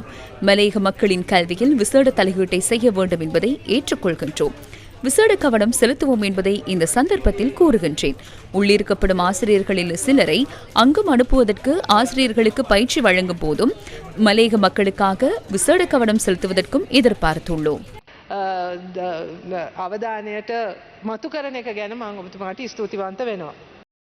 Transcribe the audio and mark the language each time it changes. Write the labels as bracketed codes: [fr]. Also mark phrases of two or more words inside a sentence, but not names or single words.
[ta] மலையக மக்களின் கல்வியில் விசேட தலையீட்டை செய்ய வேண்டும் என்பதை ஏற்றுக்கொள்கின்றோம். விசேட கவனம் செலுத்துவோம் என்பதை இந்த சந்தர்ப்பத்தில் கூறுகின்றேன். உள்ளிருக்கப்படும் ஆசிரியர்களில் சிலரை அங்கும் அனுப்புவதற்கு ஆசிரியர்களுக்கு பயிற்சி வழங்கும் போதும் மலையக மக்களுக்காக விசேட கவனம் செலுத்துவதற்கும் எதிர்பார்த்துள்ளோம். [si] අවධානයට මතු කරන එක ගැන මම ඔබතුමාට ස්තුතිවන්ත වෙනවා.